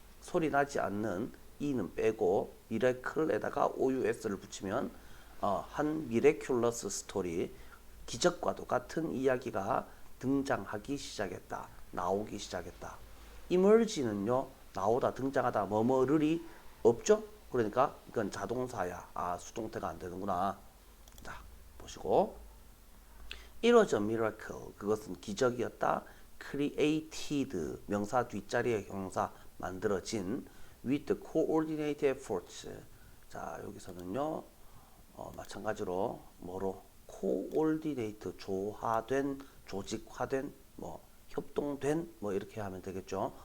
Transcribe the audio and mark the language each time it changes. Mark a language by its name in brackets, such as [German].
[Korean] 소리 나지 않는 E는 빼고 miracle에다가 OUS를 붙이면 한 miraculous 스토리 기적과도 같은 이야기가 등장하기 시작했다. 나오기 시작했다. emerge는요 나오다 등장하다 뭐뭐를이 없죠. 그러니까 이건 자동사야. 아 수동태가 안 되는구나. 자 보시고 [English] It was a miracle. [Korean] 그것은 기적이었다. [English] Created [Korean] 명사 뒷자리에 형용사 만들어진 [English] with coordinated efforts. [Korean] 자 여기서는요 마찬가지로 뭐로 coordinate 조화된 조직화된 뭐 협동된 뭐 이렇게 하면 되겠죠.